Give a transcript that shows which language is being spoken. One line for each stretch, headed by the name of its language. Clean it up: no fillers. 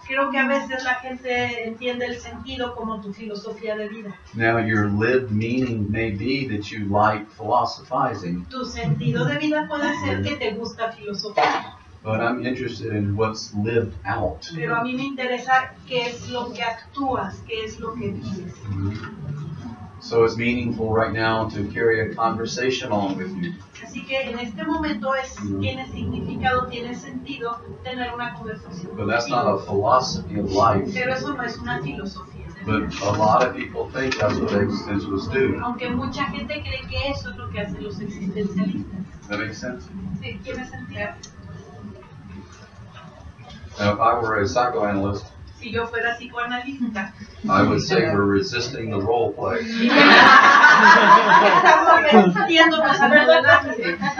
Spanish: Creo que a veces la gente entiende el sentido como tu filosofía de vida.
English: Now, your lived meaning may be that you like philosophizing,
Spanish: Tu sentido de vida puede ser que te gusta filosofar,
English: but I'm interested in what's lived out.
Spanish: pero a mí me interesa qué es lo que actúas, qué es lo que vives.
English: So it's meaningful right now to carry a conversation on with you.
Spanish: Así que en este momento tiene significado, tiene sentido tener una conversación.
English: But that's not a philosophy of life.
Spanish: Pero eso no es una filosofía de
English: But
Spanish: vida.
English: a lot of people think that's what existentialists do.
Spanish: Aunque mucha gente cree que eso es lo que hacen los existencialistas.
English: That makes sense?
Spanish: Sí, ¿tiene sentido?
English: Now, if I were a psychoanalyst,
Spanish: Si yo fuera psicoanalista,
English: I would say we're resisting the role play.
Spanish: estamos metiéndonos en el análisis.